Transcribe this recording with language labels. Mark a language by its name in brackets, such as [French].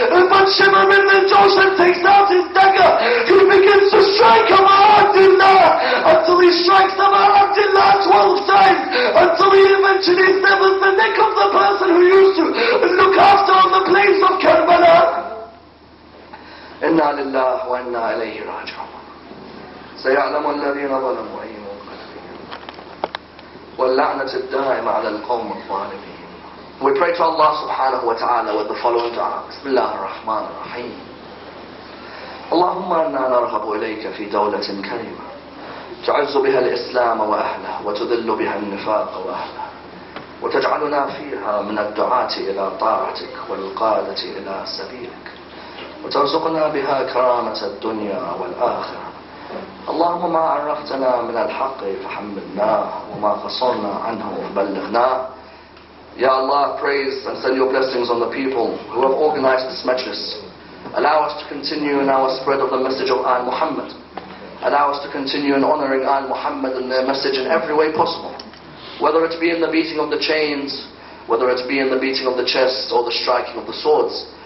[English] But Shimr bin the Joshan takes out his dagger. He begins to strike Abu Abdullah until he strikes Abu Abdullah 12 times, until he eventually severs the neck of the person who used to look after on the plains of Karbala. [Arabic] Inna lillahi wa inna ilayhi raji'un. سيعلم الذين ظلموا أي منقلب واللعنة الدائمة على القوم الظالمين. [English] We pray to Allah [Arabic] subhanahu wa ta'ala [English] with the following dua. [Arabic] Bismillah ar-Rahman ar-Rahim. اللهم إنا نرغب إليك في دولة كريمة تعز بها الإسلام وأهله وتذل بها النفاق وأهله وتجعلنا فيها من الدعاة إلى طاعتك والقادة إلى سبيلك وترزقنا بها كرامة الدنيا والآخرة. اللهم ما عرفتنا من الحق فحملناه وما قصرنا عنه فبلغناه. [English] Ya Allah, praise and send your blessings on the people who have organized this majlis. Allow us to continue in our spread of the message of Al Muhammad. Allow us to continue in honoring Al Muhammad and their message in every way possible. Whether it be in the beating of the chains, whether it be in the beating of the chest or the striking of the swords.